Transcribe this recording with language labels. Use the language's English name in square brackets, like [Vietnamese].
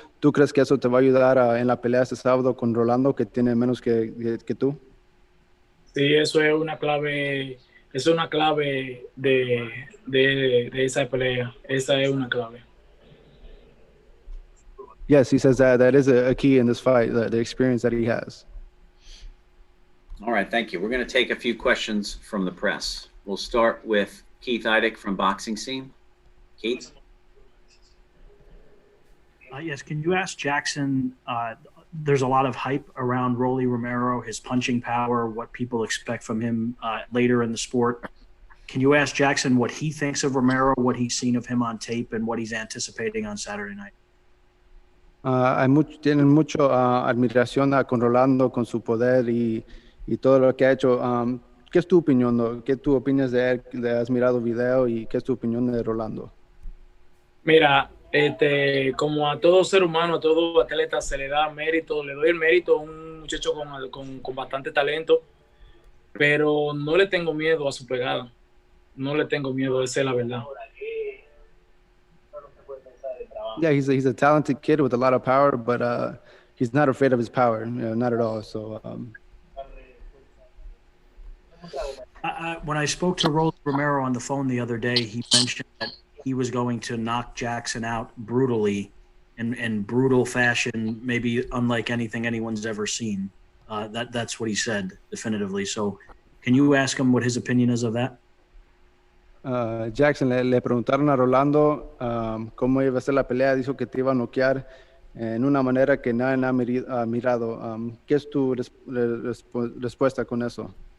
[Spanish] ¿Tú crees que eso te va a ayudar en la pelea este sábado con Rolando, que tiene menos que tú? Sí, eso es una clave. Es una clave de esa pelea. Esa es una clave. [English] Yes, he says that is a key in this fight, the experience that he has. All right, thank you. We're going to take a few questions from the press. We'll start with Keith Eidick from Boxing Scene. Keith? Yes, can you ask Jackson, there's a lot of hype around Rolly Romero, his punching power, what people expect from him later in the sport. Can you ask Jackson what he thinks of Romero, what he's seen of him on tape, and what he's anticipating on Saturday night? [Spanish] Tienen mucho admiración con Rolando, con su poder y todo lo que ha hecho. ¿Qué es tu opinión? ¿No? ¿Qué tú opinas de él? ¿Le has mirado video y qué es tu opinión de Rolando? Mira, como a todo ser humano, a todo atleta se le da mérito, le doy el mérito a un muchacho con bastante talento, pero no le tengo miedo a su pegada, no le tengo miedo, esa es la verdad. [English] Yeah, he's a talented kid with a lot of power, but he's not afraid of his power, not at all. So. When I spoke to Rolando Romero on the phone the other day, he mentioned that he was going to knock Jackson out brutally, in brutal fashion, maybe unlike anything anyone's ever seen. That's what he said definitively. So can you ask him what his opinion is of that? [Spanish] Jackson, le preguntaron a Rolando cómo iba a ser la pelea. Dijo que te iba a noquear en una manera que nadie ha mirado. ¿Qué es tu respuesta con eso?